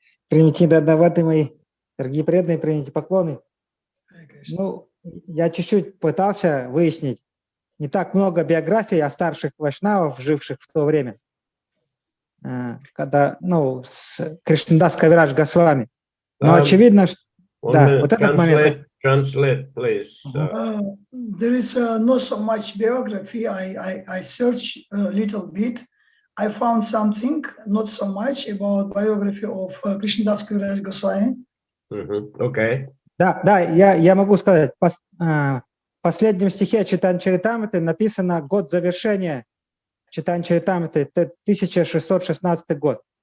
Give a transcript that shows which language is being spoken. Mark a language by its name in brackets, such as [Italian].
[Russian] Примите дадаваты мои, дорогие преданные, примите поклоны. Ну, я чуть-чуть пытался выяснить, не так много биографий о старших вайшнавов, живших в то время, когда, ну, с Кришнадас Кавирадж Госвами. Но очевидно, что... Да, вот этот момент. [English] Translate, please. There is not so much biography. I searched a little bit. I found something, not so much, about biography of Krishnadas Kaviraj Goswami. Okay. [Russian] Да, я могу сказать, в последнем стихе Чайтанья Чаритамриты написано год завершения Чайтанья Чаритамриты, 1616 год.